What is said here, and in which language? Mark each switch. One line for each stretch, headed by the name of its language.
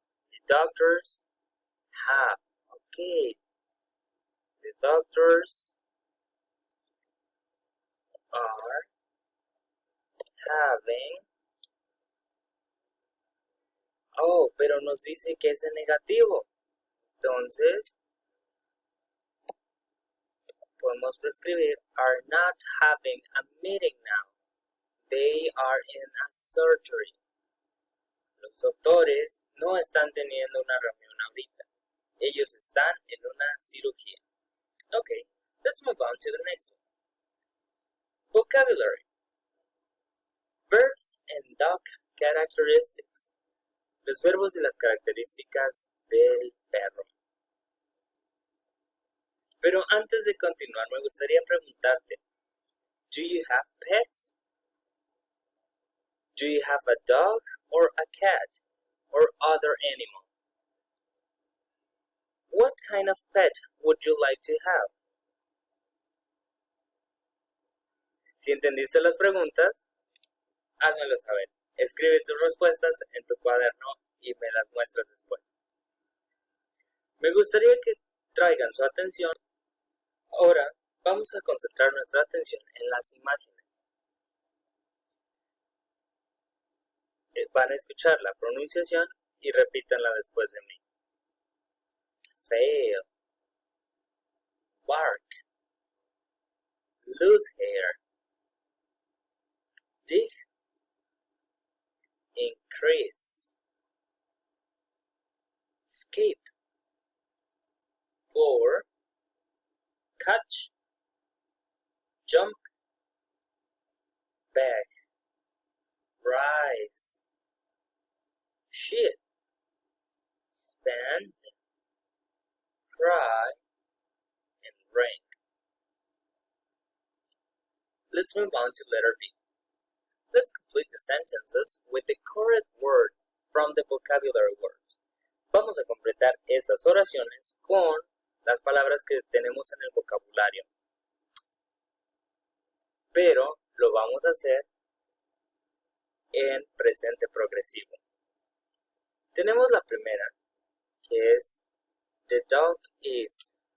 English: The doctors have. Ok. The doctors are having.
Spanish: Oh, pero nos dice que es en negativo. Entonces, podemos escribir
English: are not having a meeting now. They are in a surgery.
Spanish: Los doctores no están teniendo una reunión ahorita. Ellos están en una cirugía.
English: Okay, let's move on to the next one. Vocabulary. Verbs and dog characteristics.
Spanish: Los verbos y las características del perro. Pero antes de continuar, me gustaría preguntarte,
English: do you have pets? Do you have a dog or a cat or other animal? What kind of pet would you like to have?
Spanish: Si entendiste las preguntas, házmelo saber. Escribe tus respuestas en tu cuaderno y me las muestras después. Me gustaría que traigan su atención. Ahora vamos a concentrar nuestra atención en las imágenes. Van a escuchar la pronunciación y repítanla después de mí.
English: Fail, bark, lose hair, dig, increase, skip, for, catch, jump, back, rise, shit, spend, cry, and rank. Let's move on to letter B. Let's complete the sentences with the correct word from the vocabulary words.
Spanish: Vamos a completar estas oraciones con las palabras que tenemos en el vocabulario. Pero lo vamos a hacer en presente progresivo. Tenemos la primera, que es
English: the dog is.